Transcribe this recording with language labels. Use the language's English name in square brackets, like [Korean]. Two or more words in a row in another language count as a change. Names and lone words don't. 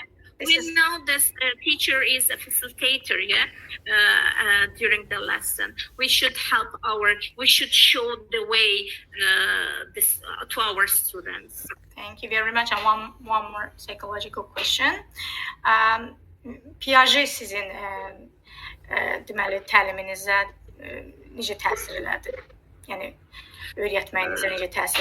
[English] We know this teacher is a facilitator, during the lesson. We should show the way to our students. Thank you very much. And one more psychological question. [Azerbaijani] Piaget sizin deməli təliminizə necə təsir elədi? Yəni öyrətməyinizə necə təsir